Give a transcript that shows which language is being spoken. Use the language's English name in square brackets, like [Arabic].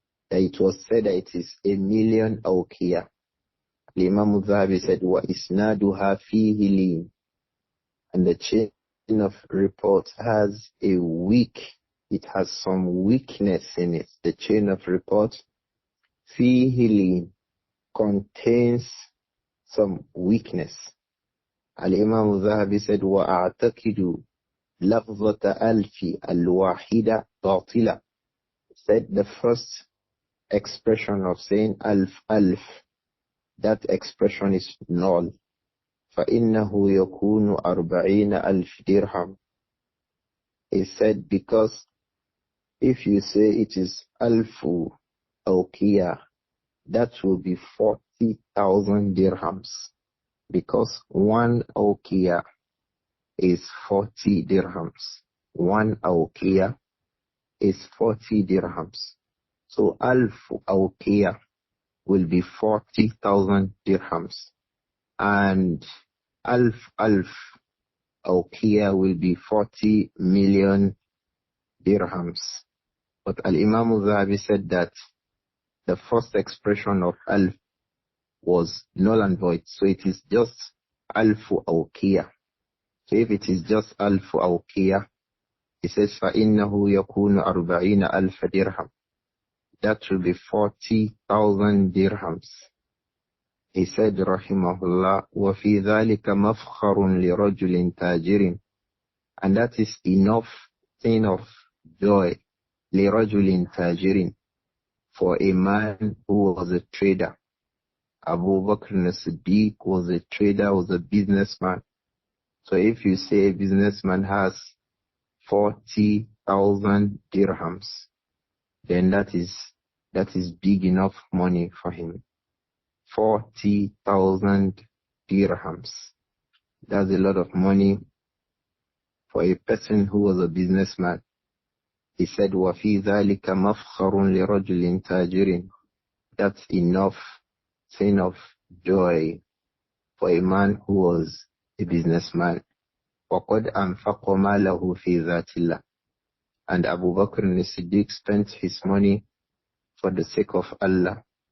[English] That it was said that it is 1 million awqiyah. Imām Adh-Dhahabi said, [Arabic] وَإِسْنَادُهَا فِيهِ لِينٌ. [English] And the chain of report has it has some weakness in it. The chain of report, [Arabic] فِيهِ لِينٌ, [English] contains some weakness. Al-Imām Adh-Dhahabi said, [Arabic] وَأَعْتَقِدُ لَفْظَةَ أَلْفِ الْوَاحِدَ بَاطِلَةً. [English] Said the first expression of saying alf, that expression is null. [Arabic] فَإِنَّهُ يَكُونُ 40,000 dirham. [English] He said, because if you say it is alfu awqiyah, that will be 40,000 dirhams. Because one awqiyah is 40 dirhams. One awqiyah is 40 dirhams. So alf awqiyah will be 40,000 dirhams. And alf awqiyah will be 40 million dirhams. But Al-Imam Adh-Dhahabi said that the first expression of alf was null and void. So it is just alfu awqiyah. So if it is just alfu awqiyah, he says [Arabic] فَإِنَّهُ يَكُونُ 40,000 dirham. [English] That will be 40,000 dirhams. He said rahimahullah [Arabic] وَفِي ذَلِكَ مَفْخَرٌ لِرَجُلٍ تَاجِرٍ. [English] And that is enough thing of joy [Arabic] لِرَجُلٍ تَاجِرٍ, [English] for a man who was a trader. Abu Bakr as-Siddiq was a trader, was a businessman. So if you say a businessman has 40,000 dirhams, then that is big enough money for him. 40,000 dirhams. That's a lot of money for a person who was a businessman. He said, [Arabic] وَفِي ذَلِكَ مَفْخَرٌ لِرَجُلٍ تَاجِرٍ. [English] That's enough sign of joy for a man who was a businessman. [Arabic] وَقَدْ أَنْفَقَ مَالَهُ فِي ذَاتِ اللَّهِ. [English] And Abu Bakr as-Siddiq spent his money for the sake of Allah.